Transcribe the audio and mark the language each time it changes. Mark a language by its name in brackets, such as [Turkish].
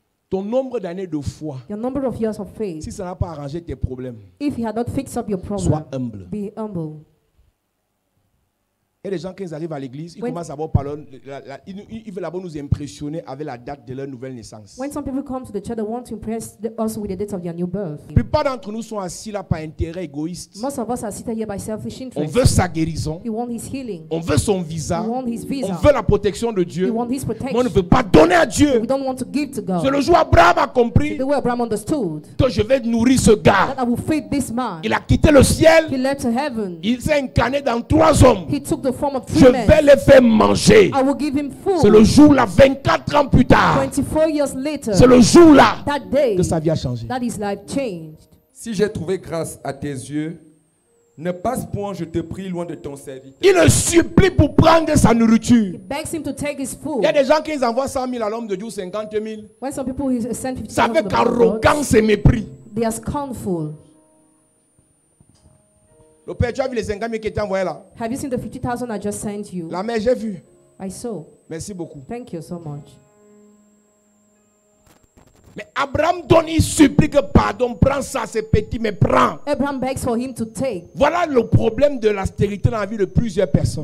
[French] Ton nombre d'années de foi, si ça n'a pas arrangé tes problèmes, sois humble. Et les gens, quand ils arrivent à l'église, ils commencent à parler, ils veulent d'abord nous impressionner avec la date de leur nouvelle naissance. [English] When some people come to the church, they want to impress us with the date of their new birth. [French] La plupart d'entre nous sont assis là par intérêt égoïste. [English] Most of us are seated here by selfish interest. [French] On veut sa guérison. [English] We want his healing. [French] On veut son visa. [English] We want his visa. [French] On veut la protection de Dieu. [English] We want his protection. [French] Mais on ne veut pas donner à Dieu. [English] We don't want to give to God. [French] C'est le jour où Abraham a compris [English] the way Abraham understood [French] que je vais nourrir ce gars. [English] that I will feed this man. [French] Il a quitté le ciel. [English] He left to heaven. [French] Il s'est incarné dans 3 hommes. [English] He took the form of 3 men. [French] Je vais les faire manger. [English] I will give him food. [French] C'est le jour là, 24 ans plus tard. [English] 24 years later. [French] C'est le jour là [English] that day, [French] que sa vie a changé. [English] That his life changed. [French] Si j'ai trouvé grâce à tes yeux, ne passe point, je te prie, loin de ton serviteur. Il le supplie pour prendre sa nourriture. [English] He begs him to take his food. [French] Il y a des gens qui envoient 100 000 à l'homme de Dieu, 50 000. [English] When some people send 50,000 [French] c'est avec arrogance et mépris. [English] They are scornful. [French] Le père, tu as vu les 50 000 qui étaient envoyés là? [English] Have you seen the 50,000 I just sent you? [French] La mère, j'ai vu. [English] I saw. [French] Merci beaucoup. [English] Thank you so much. [French] Mais Abraham donne, il supplie que pardon, prends ça, c'est petit, mais prends. [English] Abraham begs for him to take. [French] Voilà le problème de la stérilité dans la vie de plusieurs personnes.